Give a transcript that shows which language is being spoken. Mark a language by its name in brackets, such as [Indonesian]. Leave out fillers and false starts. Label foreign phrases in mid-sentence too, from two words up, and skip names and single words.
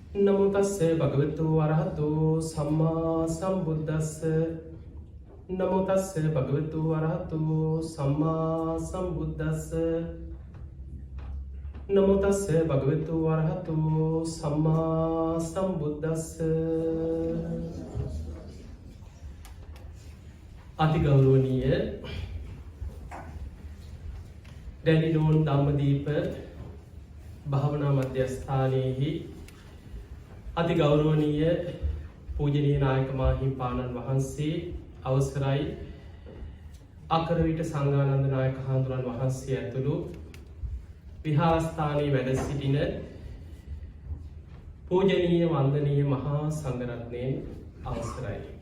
[Pali] නමෝ තස්ස භගවතු වරහතු සම්මා සම්බුද්දස්ස නමෝ තස්ස භගවතු වරහතු සම්මා සම්බුද්දස්ස නමෝ තස්ස භගවතු වරහතු සම්මා සම්බුද්දස්ස අතිගෞරවනීය [Sinhala] දැඩිනෝන් ධම්මදීප භාවනා මධ්‍යස්ථානයේහි අතිගෞරවනීය පූජනීය නායක මාහිමිපාණන් වහන්සේ අවසරයි අකරවිට සංඝානන්ද නායක හාමුදුරන් වහන්සේ ඇතුළු විහාරස්ථානයේ වැඩ සිටින පූජනීය වන්දනීය මහා සංඝරත්නයන් අවසරයි.